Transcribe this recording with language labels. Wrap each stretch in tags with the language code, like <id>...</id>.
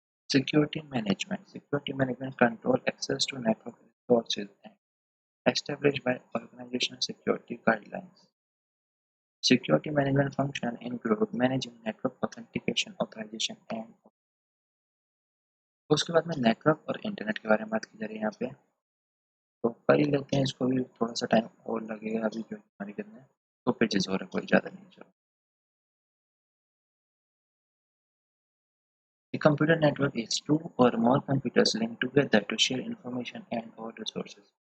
<en>Security management. Security management control access to network resources and established by organizational security guidelines. Security management function include managing network authentication, authorization and</en> <hi>उसके बाद में network और internet के बारे में बात की जा रही है यहाँ पे। तो कर ही लेते हैं इसको भी, थोड़ा सा टाइम और लगेगा अभी क्योंकि हमारे कितने तो पेजेस हो रहे कोई ज़्यादा नहीं।</hi> <en>चलो, a computer network is two or more computers linked together to share information and or resources.</en>